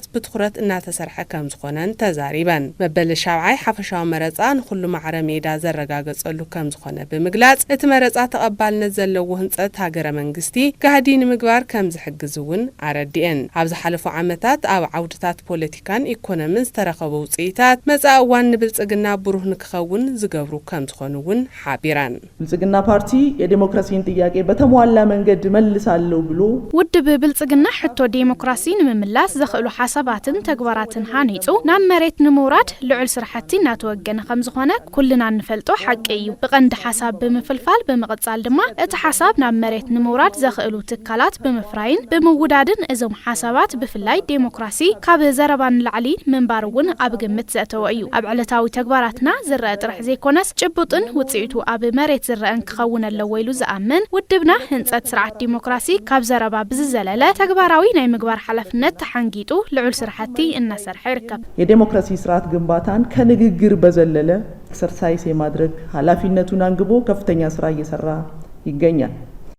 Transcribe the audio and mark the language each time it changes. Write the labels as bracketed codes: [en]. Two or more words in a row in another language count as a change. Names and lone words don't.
[ti] ብትኹረት እናተሰርሐ ከም ዝኾነን ተዛሪበን መበል ሻውዓይ ሓፈሻዊ መረጻ ንኹሉ ማዕረ ሜዳ ዘረጋገጸሉ ከም ዝኾነ ብምግላጽ እቲ መረጻ ተቐባልነት ዘለዎ ህንጸት ሃገረ መንግስቲ ጋህዲን ምግባር ከም ዝሕግዝውን ኣረዲአን ኣብዚ ሓለፉ ዓመታት ኣብ ዓውድታት ፖለቲካን ኢኮኖሚን ዝተረኸቡ ውጽኢታት መጻእ እዋን ብልጽግና ብሩህ ንክኸውን ዝገብሩ ከም ዝኾኑውን ሓቢራን [am] ብልጽግና ፓርቲ የዲሞክራሲን ጥያቄ በተሟላ መንገድ መልሳለሁ ብሎ [ti] ውድብ ብልጽግና ሕቶ ዲሞክራሲ ንምምላስ ዘኽእሉ ሓሳባትን ተግባራትን ሃኒጹ ናብ መሬት ንምውራድ ልዑል ስራሕቲ እናተወገነ ከም ዝኾነ ኩልና ንፈልጦ ሓቂ እዩ ብቐንዲ ሓሳብ ብምፍልፋል ብምቕጻል ድማ እቲ ሓሳብ ናብ መሬት ንምውራድ ዘኽእሉ ትካላት ብምፍራይን ብምውዳድን እዞም ሓሳባት ብፍላይ ዲሞክራሲ ካብ ዘረባን ላዕሊ መንባርውን ኣብ ግምት ዘእተወ እዩ ኣብ ዕለታዊ ተግባራትና ዝረአ ጥራሕ ዘይኮነስ ጭቡጥን ውጽኢቱ ኣብ መሬት ዝረአን ክኸውን ኣለዎ ኢሉ ዝኣምን ውድብና ህንጸት ስርዓት ዲሞክራሲ ካብ ዘረባ ብዝዘለለ ተግባራዊ ናይ ምግባር ሓላፍነት ተሓንጊጡ ልዑል ስራሕቲ እናሰርሐ ይርከብ [am] የዲሞክራሲ ስርዓት ግንባታን ከንግግር በዘለለ ኤክሰርሳይዝ የማድረግ ኃላፊነቱን አንግቦ ከፍተኛ ስራ እየሰራ ይገኛል